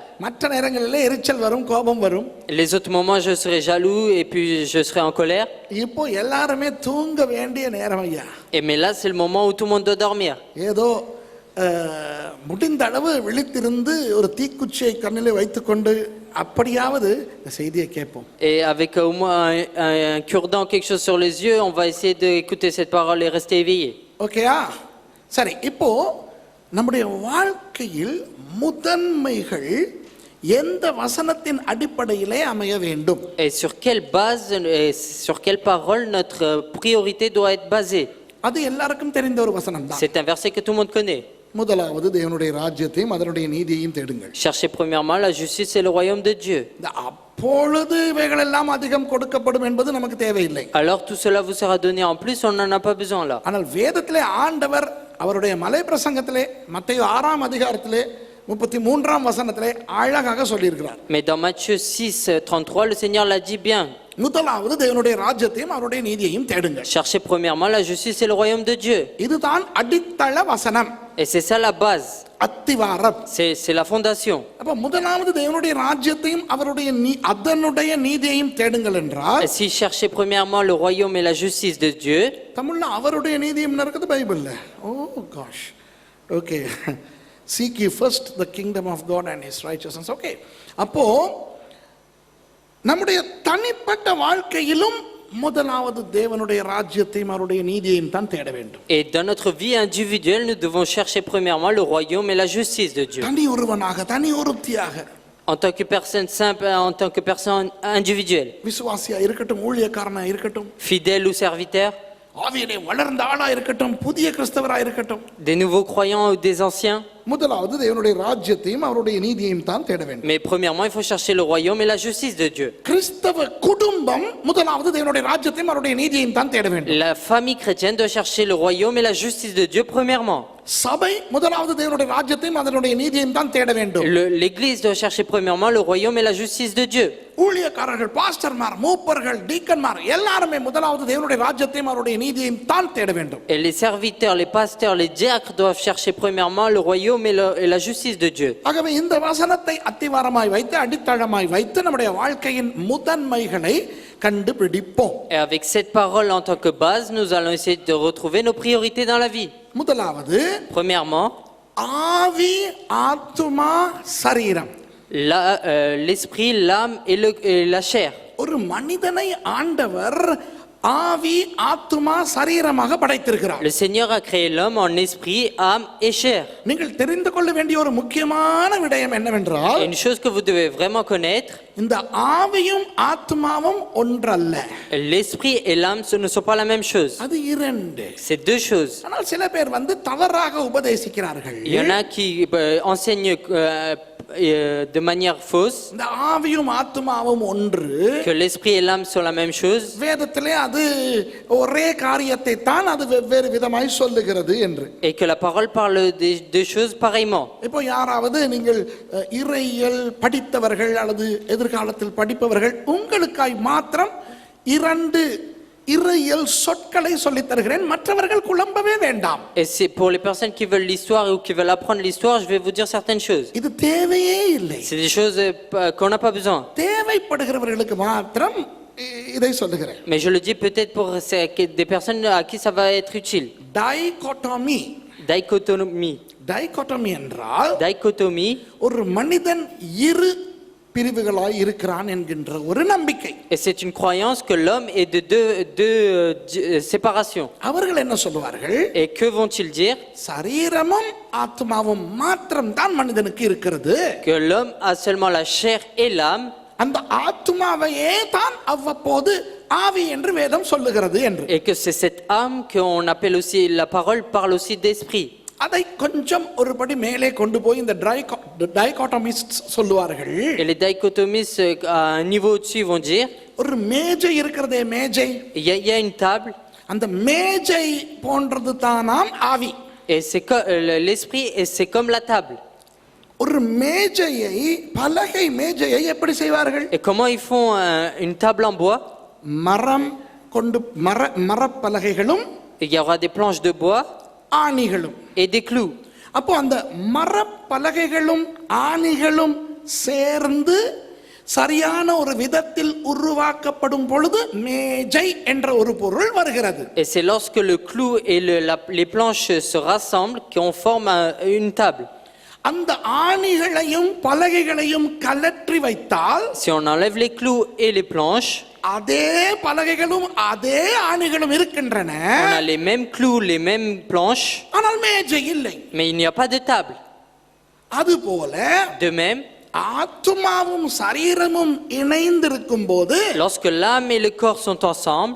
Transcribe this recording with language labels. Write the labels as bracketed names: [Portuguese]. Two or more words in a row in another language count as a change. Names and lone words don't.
[Tamil] மற்ற நேரங்களிலே எரிச்சல் வரும், கோபம் வரும். [French] Les autres moments, je serai jaloux et puis je serai en colère. [Tamil] இப்போ எல்லாருமே தூங்க வேண்டிய நேரம் ஐயா. [French] Mais là, c'est le moment où tout le monde doit dormir. [Tamil] ஏதோ முடிந்த அளவு விழித்திருந்து ஒரு தீக்குச்சியை கண்ணிலே வைத்துக்கொண்டு அப்படியாவது இந்த செய்தியை கேட்போம். [French] Et avec au moins un cure-dent, quelque chose sur les yeux, on va essayer d'écouter cette parole et rester éveillé. [Tamil] ஓகேயா? சரி, இப்போ நம்முடைய வாழ்க்கையில் முதன்மைகள் எந்த வசனத்தின் அடிப்படையிலே அமைய வேண்டும்? [French] Et sur quelle base, et sur quelle parole notre priorité doit être basée? [Tamil] அது எல்லாருக்கும் தெரிந்த ஒரு வசனம் தான். [French] C'est un verset que tout le monde connaît. [Tamil] முதலாவது தேவனுடைய ராஜ்யத்தையும் அதனுடைய நீதியையும் தேடுங்கள். [French] Cherchez premièrement la justice et le royaume de Dieu. [Tamil] அப்பொழுது இவைகள் எல்லாம் அதிகம் கொடுக்கப்படும் என்பது நமக்கு தேவையில்லை. [French] Alors tout cela vous sera donné en plus, on n'en a pas besoin là. [Tamil] ஆனால் வேதத்திலே ஆண்டவர் அவருடைய மலை பிரசங்கத்திலே மத்தேயு 6ஆம் அதிகாரத்திலே 33ஆம் வசனத்திலே அழகாக சொல்லியிருக்கிறார். [French] Mais dans Matthieu 6:33, le Seigneur l'a dit bien. [Tamil] முதலாவது தேவனுடைய ராஜ்யத்தையும் அவருடைய நீதியையும் தேடுங்கள். [French] Cherchez premièrement la justice et le royaume de Dieu. [Tamil] இதுதான் அடித்தள வசனம். [French] Et c'est ça la base. [Tamil] அத்திவாரம். [French] C'est la fondation. [Tamil] அப்ப முதலாவது தேவனுடைய ராஜ்யத்தையும் அவருடைய அதனுடைய நீதியையும் தேடுங்கள் என்றால், [French] Et si cherchez premièrement le royaume et la justice de Dieu, [Tamil] தமிழ்ல அவருடைய நீதியும் இருக்குது பைபிள்ல. [English] ஓ gosh. Okay. Seek ye first the kingdom of God and his righteousness. Okay. [Tamil] அப்போ நம்முடைய தனிப்பட்ட வாழ்க்கையிலும் முதலாவது தேவனுடைய ராஜ்யத்தையும் அவருடைய நீதியையும் தான் தேட வேண்டும். [French] Et dans notre vie individuelle, nous devons chercher premièrement le royaume et la justice de Dieu. [Tamil] தனி ஒருவனாக, தனி ஒருத்தியாக, [French] en tant que personne simple, en tant que personne individuelle, [Tamil] விசுவாசியா இருக்கட்டும், ஊழியக்காரனா இருக்கட்டும், [French] fidèle ou serviteur, [Tamil] ஆவியிலே வளர்ந்த ஆளா இருக்கட்டும், புதிய கிறிஸ்தவரா இருக்கட்டும், [French] des nouveaux croyants ou des anciens. [Tamil] முதலாவது தேவனுடைய ராஜ்யத்தையும் அவருடைய நீதியையும் தான் தேட வேண்டும். [French] Mais premièrement, il faut chercher le royaume et la justice de Dieu. [Tamil] கிறிஸ்தவ குடும்பம் முதலாவது தேவனுடைய ராஜ்யத்தையும் அவருடைய நீதியையும் தான் தேட வேண்டும். [French] La famille chrétienne doit chercher le royaume et la justice de Dieu premièrement. [Tamil] சபை முதலாவது தேவனுடைய ராஜ்யத்தையும் அதனுடைய நீதியையும் தான் தேட வேண்டும். [French] L'église doit chercher premièrement le royaume et la justice de Dieu. [Tamil] ஊழியக்காரர்கள், பாஸ்டர்மார், மூப்பர்கள், டீக்கன்மார் எல்லாரும் முதலாவது தேவனுடைய ராஜ்யத்தையும் அவருடைய நீதியையும் தான் தேட வேண்டும். [French] Et les serviteurs, les pasteurs, les diacres doivent chercher premièrement le royaume et la justice de Dieu. [Tamil] ஆகவே இந்த வசனத்தை அத்திவாரமாய் வைத்து அடித்தளமாய் வைத்து நம்முடைய வாழ்க்கையின் முதன்மைகளை கண்டுபிடிப்போம். [French] Et avec cette parole en tant que base, nous allons essayer de retrouver nos priorités dans la vie. [Tamil] முதலாவது, [French] premièrement, [Tamil] ஆவி, ஆத்துமா, சரீரம். [French] L'esprit, l'âme et la chair. [Tamil] ஒரு மனிதனை ஆண்டவர் ஆவி, ஆத்துமா, சரீரமாக படைத்திருக்கிறார். [French] Le Seigneur a créé l'homme en esprit, âme et chair. [Tamil] நீங்கள் தெரிந்து கொள்ள வேண்டிய ஒரு முக்கியமான விடயம் என்னவென்றால், [French] Une chose que vous devez vraiment connaître, [Tamil] இந்த ஆவியும் ஆத்துமாவும் ஒன்றல்ல. [French] l'esprit et l'âme ne sont pas la même chose. [Tamil] அது இரண்டு. [French] C'est deux choses. [Tamil] ஆனால் சில பேர் தவறாக உபதேசிக்கிறார்கள். [French] Il y en a qui enseignent de manière fausse, [Tamil] இந்த ஆவியும் ஆத்துமாவும் ஒன்று. [French] que l'esprit et l'âme sont la même chose, [Tamil] வேதத்திலே அது ஒரே காரியத்தை தான் அது வெவ்வேறு விதமாய் சொல்லுகிறது என்று. [French] et que la parole parle des deux choses pareillement. [Tamil] இப்போ யாராவது நீங்கள் இறையியல் படித்தவர்கள் அல்லது எதிர்காலத்தில் படிப்பவர்கள், உங்களுக்காய் மாத்திரம் 2 இறையியல் சொற்களை சொல்லித் தருகிறேன், மற்றவர்கள் குழம்பவே வேண்டாம். [French] Et c'est pour les personnes qui veulent l'histoire ou qui veulent apprendre l'histoire, je vais vous dire certaines choses. [Tamil] இது தேவையே இல்லை. [French] C'est des choses qu'on n'a pas besoin. [Tamil] தேவைப்படுகிறவர்களுக்கு மாத்திரம் இதை சொல்லுகிறேன். [French] Mais je le dis peut-être pour des personnes à qui ça va être utile. [Tamil] டைகோட்டமி. [French] Dichotomie. [Tamil] டைகோட்டமி என்றால் [French] Dichotomie, [Tamil] ஒரு மனிதன் 2 பிரிவுகளாய் இருக்கிறான் என்கின்ற ஒரு நம்பிக்கை. [French] et c'est une croyance que l'homme est de deux séparations. [Tamil] அவர்கள் என்ன சொல்லுவார்கள்? [French] Et que vont-ils dire? [Tamil] சரீரமும் ஆத்மாவும் மாத்திரம் தான் மனிதனுக்கு இருக்கிறது. [French] Que l'homme a seulement la chair et l'âme, [Tamil] அந்த ஆத்மாவையே தான் அவ்வப்போது ஆவி என்று வேதம் சொல்லுகிறது என்று. [French] et que c'est cette âme qu'on appelle aussi, la parole parle aussi d'esprit. [Tamil] அதை கொஞ்சம் ஒருபடி மேலே கொண்டு போய் இந்த டைகோட்டமிஸ்ட் சொல்லுவார்கள். [French] Et les dichotomistes à un niveau au-dessus vont dire, [Tamil] ஒரு மேஜை இருக்கிறதே, மேஜை, [French] il y a une table, [Tamil] அந்த மேஜை போன்றது தானாம் ஆவி. [French] et c'est l'esprit, et c'est comme la table. [Tamil] ஒரு மேஜையை, பலகை மேஜையை எப்படி செய்வார்கள்? [French] Et comment ils font une table en bois? [Tamil] மரம் கொண்டு மரப்பலகைகளும் [French] Il y aura des planches de bois [Tamil] ஆணிகளும். [French] et des clous. [Tamil] அப்போ அந்த மரப்பலகைகளும் ஆணிகளும் சேர்ந்து சரியான ஒரு விதத்தில் உருவாக்கப்படும் பொழுது மேஜை என்ற ஒரு பொருள் வருகிறது. [French] Et c'est lorsque le clou et les planches se rassemblent qu'on forme une table. [Tamil] அந்த ஆணிகளையும் பலகைகளையும் கலற்றி வைத்தால், [French] Si on enlève les clous et les planches, [Tamil] அதே பலகைகளும் அதே ஆணிகளும் இருக்கின்றன, [French] on a les mêmes clous, les mêmes planches, [Tamil] ஆனால் மேஜை இல்லை. [French] mais il n'y a pas de table. [Tamil] அதுபோல [French] De même, [Tamil] ஆத்துமாவும் சரீரமும் இணைந்திருக்கும் போது [French] lorsque l'âme et le corps sont ensemble,